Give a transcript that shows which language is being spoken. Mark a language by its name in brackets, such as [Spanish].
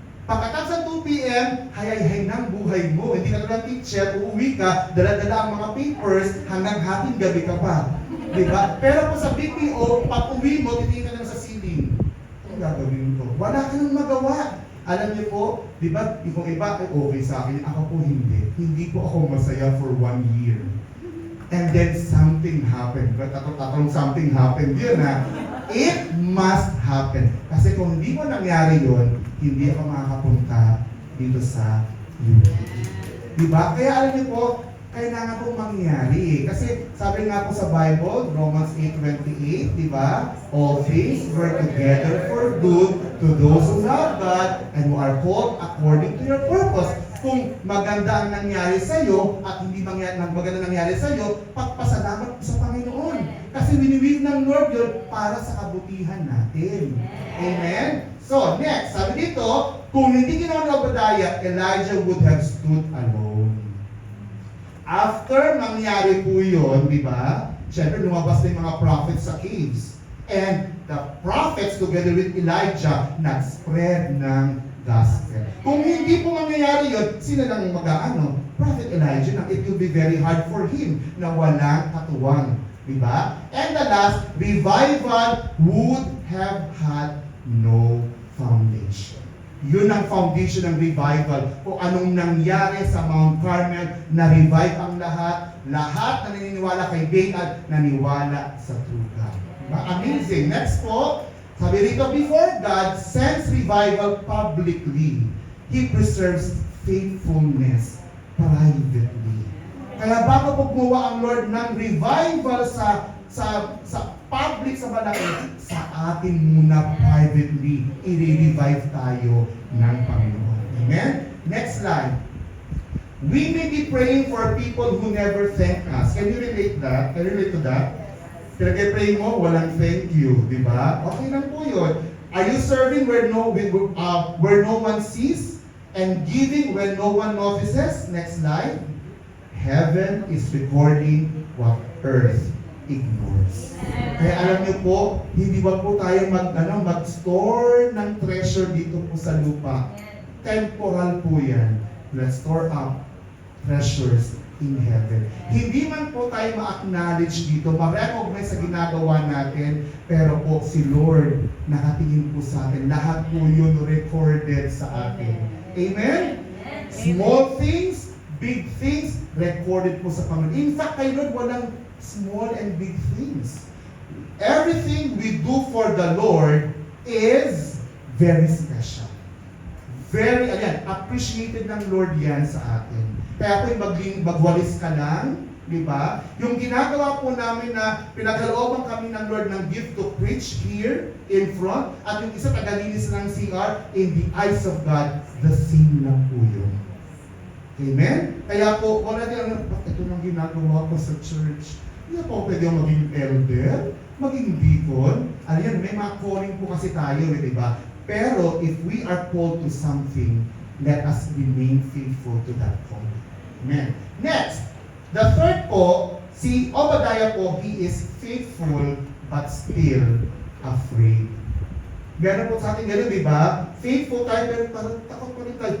[Filipino] Pagkatapos ng 2 p.m., hayay-hay ng buhay mo. Hindi ka lang teacher, uuwi ka, dala-dala ang mga papers, hanggang hating gabi ka pa. Diba? Pero po sa BPO, pag uwi mo, titingin ka lang sa ceiling. Ano gagawin ko? Wala ka nang magawa. Alam niyo po, di ba, kung iba ay okay sa akin, ako po hindi. Hindi po ako masaya for 1 year. [English] And then something happened. But tatong something happened yun ha. It must happen. [Filipino] Kasi kung hindi mo nangyari yun, hindi ako makakapunta dito sa UK. Diba? Kaya alam niyo po, kailangan pong mangyari. Kasi sabi nga po sa Bible, Romans 8:28, diba? [English] All things work together for good to those who love God and who are called according to your purpose. [Filipino] Kung maganda ang nangyari sa iyo at hindi maganda nangyari sa iyo, pagpasalamat sa Panginoon. Kasi winiwil ng Lord yun para sa kabutihan natin. Amen? So, next, sabi dito, kung hindi ginawa ni Obadiah, [English] Elijah would have stood alone. [Filipino] After mangyari po yun, di ba? Siyempre, lumabas na yung mga prophets sa caves. [English] And the prophets together with Elijah [Filipino] nag-spread ng [English] gospel. [Filipino] Kung hindi po mangyayari yun, sino lang mag-aano? [English] Prophet Elijah, na it will be very hard for him [Filipino] na walang katuwang. Diba? [English] And the last, revival would have had no foundation. [Filipino] Yun ang foundation ng revival. Kung anong nangyari sa Mount Carmel, na-revive ang lahat. Lahat na naniniwala kay Baal, naniwala sa true God. Diba? Amazing. [English] Next po, sabi rito, before God sends revival publicly, He preserves faithfulness privately. [Filipino] Kaya bago po gumawa ang Lord ng revival sa public, sa malaki, sa atin muna privately, i-revive tayo ng Panginoon. [English] Amen? Next slide. We may be praying for people who never thank us. Can you relate that? Can you relate to that? [Filipino] Pinag-pray mo, walang thank you, di ba? Okay lang po yun. [English] Are you serving where no one sees and giving when no one notices? Next slide. Heaven is recording what earth ignores. [Filipino] Kaya alam niyo po, hindi ba po tayo mag-store ng treasure dito po sa lupa. Temporal po yan. [English] Let's store up treasures in heaven. [Filipino] Hindi man po tayo ma-acknowledge dito, ma-recognize sa ginagawa natin, pero po si Lord nakatingin po sa atin. Lahat po yun recorded sa atin. Amen? [English] Small things, big things, recorded [Filipino] po sa Panginoon. [English] In fact, [Filipino] kay Lord, walang [English] small and big things. Everything we do for the Lord is very special. [Filipino] Very, appreciated ng Lord yan sa atin. Kaya po magwalis ka lang, di ba? Yung ginagawa po namin na pinagkalooban kami ng Lord ng [English] gift to preach here in front, [Filipino] at yung isa tagalinis ng CR, [English] in the eyes of God, the same [Filipino] lang po yun. Amen? Kaya po, wala din ito nang ginagawa ko sa church. Hindi po pwede yung maging elder, maging deacon. Ayan, may mga calling po kasi tayo, di ba? [English] Pero if we are called to something, let us remain faithful to that calling. Amen. Next, the third po, si Obadiah po, he is faithful but still afraid. [Filipino] Gano'n po sa atin, gano'n, di ba? Faithful tayo, pero parang takot pa rin tayo.